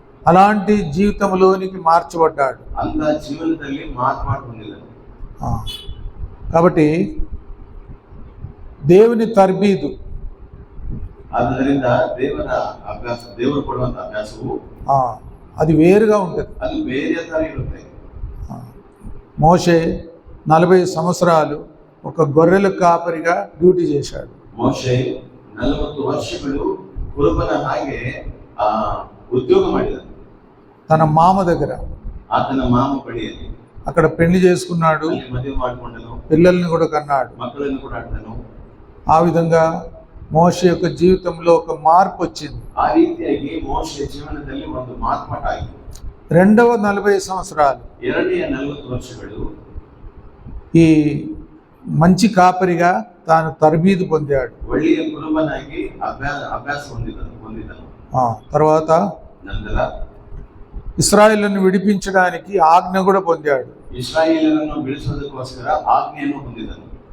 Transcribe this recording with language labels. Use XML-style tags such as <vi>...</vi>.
<te>అలాంటి జీవితంలోనికి మార్చబడ్డాడు.</te> <kn>ಅಂತ ಜೀವನದಲ್ಲಿ ಮಾರ್ಪಾಡು ಹೊಂದಿದನು.</kn> <te>కాబట్టి దేవుని తర్బీదు,</te> <kn>ಆದ್ದರಿಂದ ದೇವರ ಅಭ್ಯಾಸ, ದೇವರು ಕೊಡುವಂತ ಅಭ್ಯಾಸವು</kn> <te>అది వేరుగా ఉంటుంది.</te> <kn>ಅದು ಬೇರೆ ತರ ಇರುತ್ತೆ.</kn> <te>మోషే 40 సంవత్సరాలు ఒక గొర్రెల కాపరిగా డ్యూటీ చేశాడు.</te> <kn>ಮೋಶೆ 40 ವರ್ಷಗಳು ಕುರುಬನ ಹಾಗೆ ಉದ್ಯೋಗ ಮಾಡಿದನು.</kn> <te>తన మామ దగ్గర,</te> <kn>ಆತನ ಮಾಮ ಬಳಿಯಲ್ಲಿ</kn> <te>అక్కడ పెళ్లి చేసుకున్నాడు.</te> <kn>ಮದುವೆ ಮಾಡಿಕೊಂಡನು,</kn> <te>పిల్లల్ని కూడా కన్నాడు.</te> <kn>ಮಕ್ಕಳನ್ನು ಕೂಡ ಆಡ್ತನು.</kn> <te>ఆ విధంగా మోషే యొక్క జీవితంలో ఒక మార్పు వచ్చింది.</te> <kn>ಆ ರೀತಿಯಾಗಿ ಮೋಶೆ ಜೀವನದಲ್ಲಿ ಒಂದು ಮಾರ್ಪಾಟಾಯಿತು.</kn> <te>రెండవ 40 సంవత్సరాలు</te> <kn>ಎರಡನೆಯ 40 ವರ್ಷಗಳು</kn> <te>ఈ మంచి కాపరిగా తాను తర్బీదు పొందాడు.</te> <kn>ಒಳ್ಳೆಯ ಕುರುಬನಾಗಿ ಅಭ್ಯಾಸ ಹೊಂದಿದನು.</kn> <te>తర్వాత</te> <kn>ನಂತರ</kn> <te>ఇశ్రాయేలును విడిపించడానికి ఆజ్ఞ కూడా పొందాడు.</te> <kn>ಇಸ್ರಾಯೇಲರನ್ನು ಬಿಡಿಸೋದಕ್ಕೋಸ್ಕರ ಆಜ್ಞೆಯನ್ನು ಹೊಂದಿದನು.</kn>